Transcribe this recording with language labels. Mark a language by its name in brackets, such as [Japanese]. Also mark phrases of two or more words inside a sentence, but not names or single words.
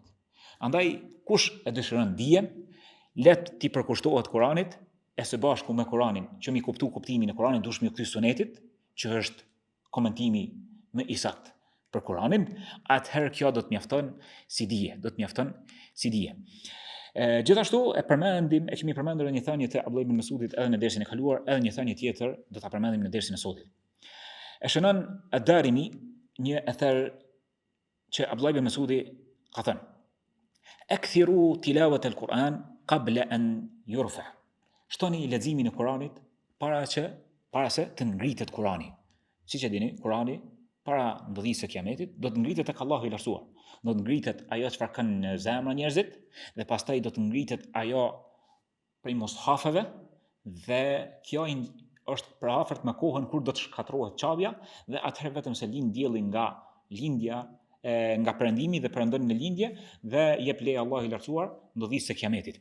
[Albanian] Andaj kush e dëshiron dijen, let t'i përkushtohet Kur'anit, e së bashku me Kur'anin, që mi kuptu kuptimin e Kur'anit, dush mi kthy sunetit, që është komentimi më i saktë për Kur'anin, atëherë kjo do të mjafton si dije, Gjithashtu e kemi përmendur një thënie të Abdullah ibn Mas'udit edhe në dersin e kaluar, edhe një thënie tjetër do ta përmendim në dersin e sotëm. E shënon ad-Darimi një ether që Abdullah ibn Mas'udi ka thënë: [Arabic] "أكثروا تلاوة القرآن قبل أن يرفع." [Albanian] Shtoni leximin e Kuranit para se të ngritet Kurani. Siç e dini, Kurani para ndodhisë së Kiametit do të ngritet tek Allahu i lartësuar. Do të ngritet ajo çfarë kanë në zemra njerëzit dhe pastaj do të ngritet ajo prej mushafeve dhe kjo është për afërt me kohën kur do të shkatërrohet çavja dhe atëherë vetëm se lind dielli nga lindja nga perëndimi dhe perëndon në lindje dhe jep leje Allahu i lartësuar ndodhisë së kiametit.